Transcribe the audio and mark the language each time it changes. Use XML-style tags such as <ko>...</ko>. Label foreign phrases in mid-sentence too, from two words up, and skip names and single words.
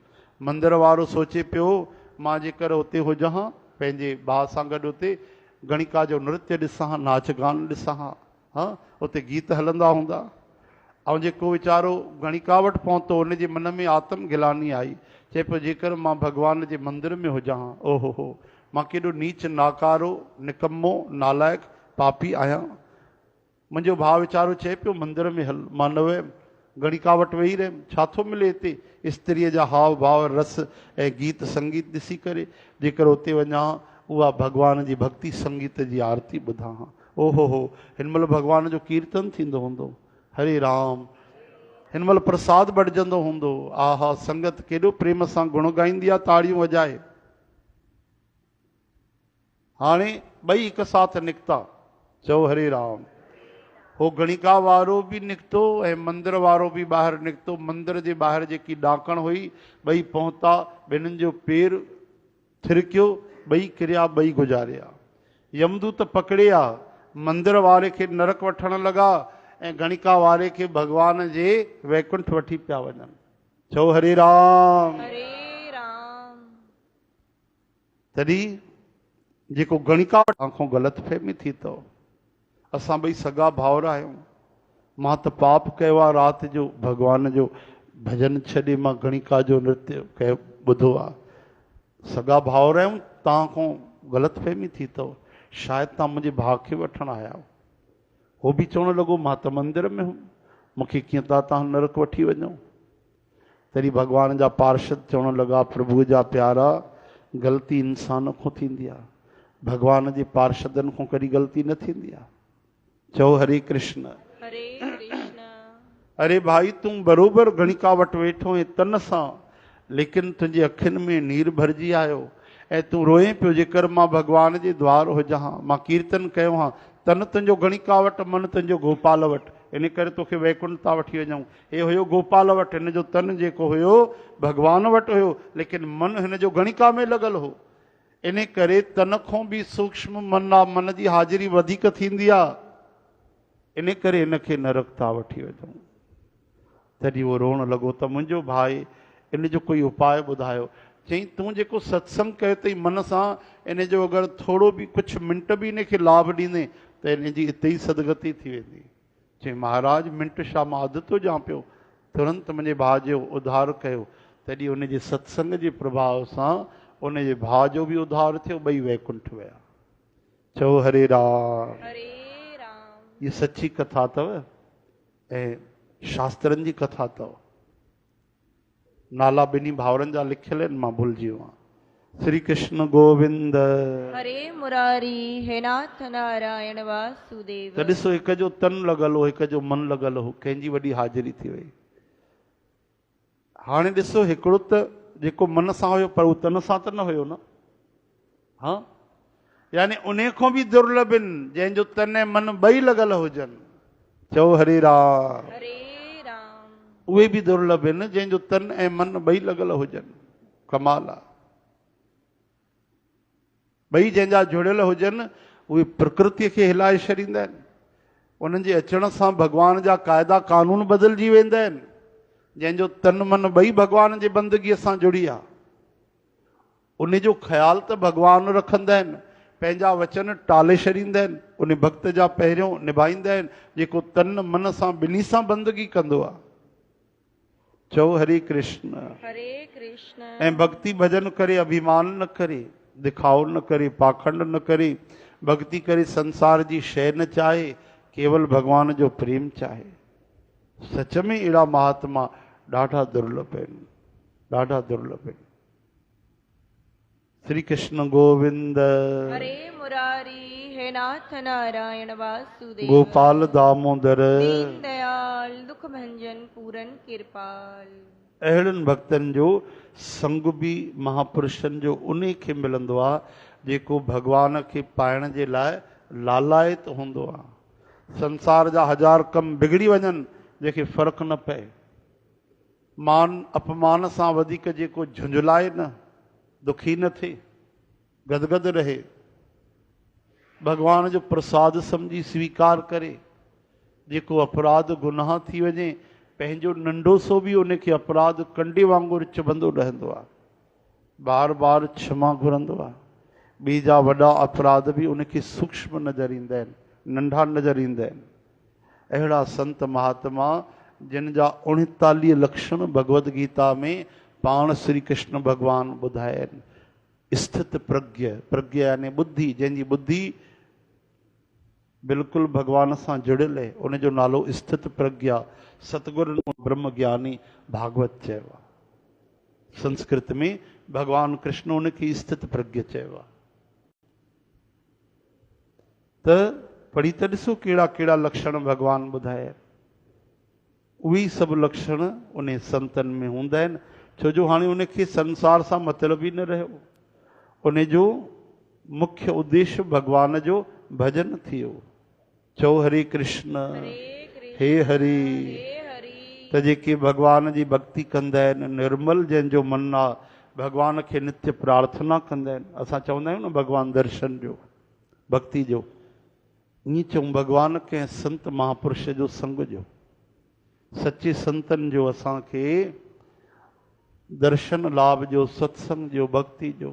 <sd>मंदर वारो सोचे पियो मां जेकर हुते हुजां हा, पंहिंजे भाउ सां गॾु हुते गणिका जो नृत्य ॾिसां, नाच गान ॾिसां हा, हाँ उते गीत हलंदा हूंदा। ऐं जेको वीचारो गणिका वटि पहुतो, हुनजे मन में आत्म गिलानी आई, चए पियो जेकर मां भॻवान जे मंदिर में हुजां हा, ओहो हो मां केॾो नीच नाकारो निकम्मो नालायक पापी आहियां। मुंहिंजो भाउ वीचारो चए पियो मंदिर में हल, मां न वियुमि, गणिका वटि वेही रहियमि, छा थो मिले हिते स्त्रीअ जा हाव भाव रस ऐं गीत संगीत ॾिसी करे। जेकर उते वञा उहा भॻवान जी भक्ति संगीत जी आरती ॿुधां हा, ओहो हो हिन महिल भॻवान जो कीर्तन थींदो हूंदो, हरे राम, हिन महिल प्रसाद बटिजंदो हूंदो, आहा संगत केॾो प्रेम सां गुण गाईंदी आहे, ताड़ियूं वॼाए। हाणे ॿई हिकु साथ निकिता, चओ हरे राम। हो गणिका वारो बि निकितो ऐं मंदिर वारो बि ॿाहिरि निकितो। मंदिर जे ॿाहिरि जेकी ॾाकण हुई, ॿई पहुता, ॿिन्हिनि जो पेर थिरकियो, ॿई किरिया, ॿई गुज़ारिया। यमदूत पकड़िया, मंदिर वारे खे नरक वठण लॻा ऐं गणिका वारे खे भॻवान जे वैकुंठ वठी पिया वञनि। चओ हरे राम, हरे राम। तॾहिं जेको गणिका आंखों ग़लतफ़हमी थी अथव। असां ॿई सगा भाउर आहियूं। मां त पाप कयो आहे, राति जो भॻवान जो भजन छॾे मां गणिका जो नृत्य कयो ॿुधो आहे। सगा भाउर आहियूं, तव्हांखों ग़लतफ़हमी थी अथव, शायदि तव्हां मुंहिंजे भाउ खे वठणु आया हो। हो बि चवणु लॻो मां त मंदिर में हुउमि, मूंखे कीअं था तव्हां नरक वठी वञो। तॾहिं भॻवान जा पार्षद चवणु लॻा, प्रभु जा प्यारा, ग़लती इंसान खां थींदी आहे, भॻवान जे पार्षदनि खां कॾहिं ग़लती न थींदी आहे। चओ हरे कृष्ण, हरे कृष्ण। अरे भाई तूं बरोबरि गणिका वटि वेठो ऐं तन सां, लेकिन तुंहिंजे अखियुनि में नीर भरिजी आयो ऐं तूं रोए पियो, जेकर मां भॻवान जे द्वार हुजां हा, मां कीर्तन कयो हा, तन तुंहिंजो गणिका वटि, मन तुंहिंजो गोपाल वटि, इन करे तोखे वैकुंठ था वठी वञूं। हे हुयो गोपाल वटि, हिन जो तन जेको हुयो भॻवान वटि हुयो, लेकिन मन हिन जो गणिका में लॻल हो। इन करे तन खां बि सूक्ष्म मन आहे, मन जी हाज़िरी वधीक थींदी आहे, इन करे हिनखे नरक था वठी वञूं। तॾहिं उहो रोअणु लॻो त मुंहिंजो भाई, इन जो कोई उपाय ॿुधायो। चई तूं जेको सत्संग कयो अथई मन सां, इन जो अगरि थोरो बि कुझु मिंट बि इन खे लाभ ॾींदे त इन जी हिते ई सदगति थी वेंदी। चई महाराज मिंट छा, मां अधु थो ॼां पियो, तुरंत मुंहिंजे भाउ जो उद्धार कयो। तॾहिं उनजे सत्संग जे प्रभाव सां उनजे भाउ जो बि उद्धार थियो, ॿई वैकुंठ विया। चओ हरे राम। हरे राम। ये सच्ची कथा अथव ऐं शास्त्रनि जी कथा अथव। नाला ॿिन्ही भाउरनि जा लिखियल आहिनि, मां भुलिजी वियो आहियां। श्री कृष्ण गोविंद। हरे मुरारी हे नाथ नारायण वासुदेव। त ॾिसो, हिक जो तन लॻल हो, हिक जो मन लॻल हो, कंहिंजी वॾी हाज़िरी थी वई। हाणे ॾिसो, हिकिड़ो त जेको मन सां हुयो पर उहो तन सां त न हुयो न। हा, यानी उन खां बि दुर्लभ आहिनि जंहिंजो तन ऐं मन ॿई लॻल हुजनि। चओ हरे राम। हरे राम। उहे बि दुर्लभ आहिनि जंहिंजो तन ऐं मन ॿई लॻल हुजनि। कमाल आहे। ॿई जंहिंजा जुड़ियल हुजनि उहे प्रकृतिअ खे हिलाए छॾींदा आहिनि। उन्हनि जे अचण सां भॻवान जा क़ाइदा कानून बदिलजी वेंदा आहिनि। जंहिंजो तन मन ॿई भॻवान जे बंदगीअ सां जुड़ी आहे, उन जो ख़्यालु त भॻवान रखंदा आहिनि, पंहिंजा वचन टाले छॾींदा आहिनि। उन भक्त जा पहिरियों निभाईंदा आहिनि जेको तन मन सां ॿिन्ही सां बंदगी कंदो आहे। चओ हरे कृष्ण। हरे कृष्ण। ऐं भक्ति भजन करे अभिमान न करे, दिखाओ न करे, पाखंड न करे, भक्ति करे संसार जी शइ न चाहे, केवल भगवान जो प्रेम चाहे। सच में अहिड़ा महात्मा ॾाढा दुर्लभ आहिनि, ॾाढा दुर्लभ आहिनि। श्री कृष्ण गोविंद। हरे मुरारी हे नाथ नारायण वासुदेव। गोपाल दामोदर। दीन दयाल दुख भंजन पूरन कृपाल। अहिड़नि भक्तनि जो संग बि महापुरुषनि जो उन खे मिलंदो आहे जेको भॻवान खे पाइण जे लाइ लालायत हूंदो आहे। संसार जा हज़ार कम बिगड़ी वञनि, जंहिंखे फ़र्क़ु न पए। मान अपमान सां वधीक जेको झुंझलाए न, दुखी न थिए, गदगद रहे, भॻवान जो प्रसाद सम्झी स्वीकार करे, जेको अपराध गुनाह थी वञे, पंहिंजो नंढो सो बि उनखे अपराध कंडे वांगुरु चुभंदो रहंदो आहे, बार बार क्षमा घुरंदो आहे। ॿी जा वॾा अपराध बि उनखे सूक्ष्म नज़र ईंदा आहिनि, नंढा नज़र ईंदा आहिनि। अहिड़ा संत महात्मा जिन जा 39 लक्षण भगवद गीता में पाण श्री कृष्ण भगवान ॿुधाया आहिनि। स्थित प्रज्ञ, प्रज्ञ यानी बुद्धि, जंहिंजी बुद्धि बिल्कुलु भगवान सां जुड़ियल आहे, उनजो नालो स्थित प्रज्ञा, सतगुरु ब्रह्म ज्ञानी भागवत चयो आहे। संस्कृत में भगवान कृष्ण उनखे स्थित प्रज्ञ चयो आहे। त पढ़ी त ॾिसो कहिड़ा कहिड़ा लक्षण भगवान ॿुधाया। उहे सभु लक्षण उन संतनि में हूंदा आहिनि, छो जो हाणे उनखे संसार सां मतिलब ई न रहियो। उनजो मुख्य उद्देश्य भगवान जो भजन थी वियो। चओ हरे कृष्ण। हे हरि। त जेके भगवान जी भक्ति कंदा आहिनि, निर्मल जंहिंजो मन आहे, भगवान खे नित्य प्रार्थना कंदा आहिनि। असां चवंदा आहियूं न भगवान दर्शन जो, भक्ति जो, ईअं चऊं भगवान कंहिं संत महापुरुष जो संग जो, सचे संतनि जो असांखे दर्शन लाभ जो, सत्संग जो, भक्ति जो।</sd>